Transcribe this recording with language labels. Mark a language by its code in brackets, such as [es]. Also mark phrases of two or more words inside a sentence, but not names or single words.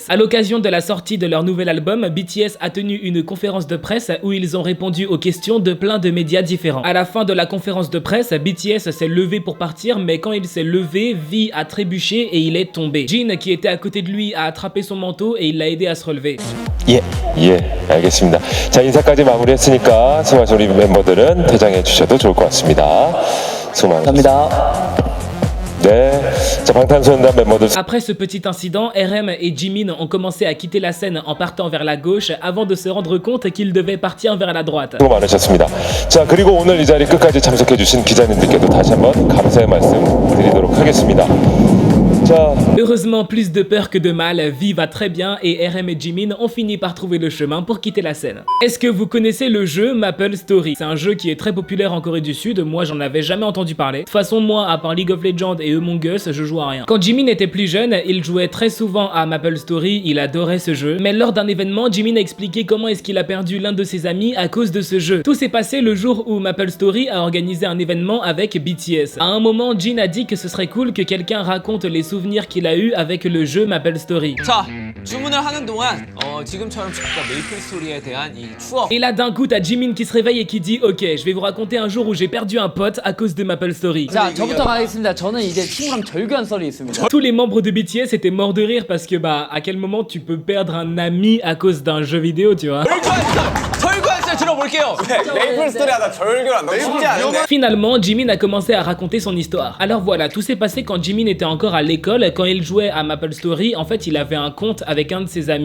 [fr] À l'occasion de la sortie de leur nouvel album, BTS a tenu une conférence de presse où ils ont répondu aux questions de plein de médias différents. À la fin de la conférence de presse, BTS s'est levé pour partir, mais quand il s'est levé, V a trébuché et il est tombé. Jin, qui était à côté de lui, a attrapé son manteau et il l'a aidé à se relever. [ko] 예, 알겠습니다. 자, 인사까지 마무리했으니까 수고하신 우리 멤버들은 퇴장해 주셔도 좋을 것 같습니다. 수고 많으셨습니다. 네, 자, 방탄소년단 멤버들. [fr] Après ce petit incident, RM et Jimin ont commencé à quitter la scène en partant vers la gauche avant de se rendre compte qu'ils devaient partir vers la droite. [ko] 수고 많으셨습니다. 자, 그리고 오늘 이 자리 끝까지 참석해 주신 기자님들께도 다시 한번 감사의 말씀 드리도록 하겠습니다. [fr] Heureusement, plus de peur que de mal, V va très bien et RM et Jimin ont fini par trouver le chemin pour quitter la scène. Est-ce que vous connaissez le jeu Maple Story? C'est un jeu qui est très populaire en Corée du Sud, moi j'en avais jamais entendu parler. De toute façon, moi, à part League of Legends et Among Us, je joue à rien. Quand Jimin était plus jeune, il jouait très souvent à Maple Story, il adorait ce jeu. Mais lors d'un événement, Jimin a expliqué comment est-ce qu'il a perdu l'un de ses amis à cause de ce jeu. Tout s'est passé le jour où Maple Story a organisé un événement avec BTS. À un moment, Jin a dit que ce serait cool que quelqu'un raconte les souvenirs qu'il a eu avec le jeu Maple Story. [ko] 자, 주문을 하는 동안 지금처럼 메이플 스토리에 대한 이 추억. [fr] Et là d'un coup t'as Jimin qui se réveille et qui dit ok, je vais vous raconter un jour où j'ai perdu un pote à cause de Maple Story. [ko] 자, 저부터 가겠습니다. 저는 이제 친구랑 절교한 썰이 있습니다. [fr] Tous les membres de BTS étaient morts de rire parce que bah à quel moment tu peux perdre un ami à cause d'un jeu vidéo, tu vois. Finalement, Jimin a commencé à raconter son histoire. Alors voilà, tout s'est passé quand Jimin était encore à l'école. Quand il jouait à Maple Story, en fait, il avait un compte avec un de ses amis.